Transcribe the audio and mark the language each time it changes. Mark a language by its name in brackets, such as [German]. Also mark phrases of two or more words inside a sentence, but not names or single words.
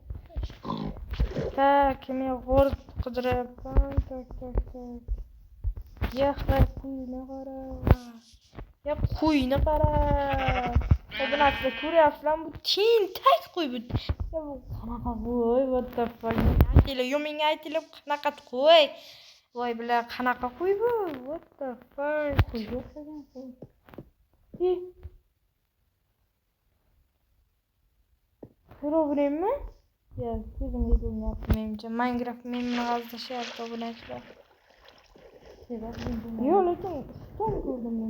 [Uzbek] Tak, men g'or qidiryapman. Tak. Qo'yni qara. Obunasida ko'ryapsizlarmi? Bu tentak qo'y bu. Ya bu qanaqa qo'y? [English] What the fuck? [Uzbek] Menga aytinglar, qanaqa qo'y? Voy bilan qanaqa qo'y bu? [English] What the fuck? [Uzbek] Qo'yga o'xshagan qo'y. Ko'raveraymi? Ya, sizga ko'rinyapti menimcha. Minecraft meni g'azlashyapti obunachilar. Yo'q, lekin shton ko'rdim men.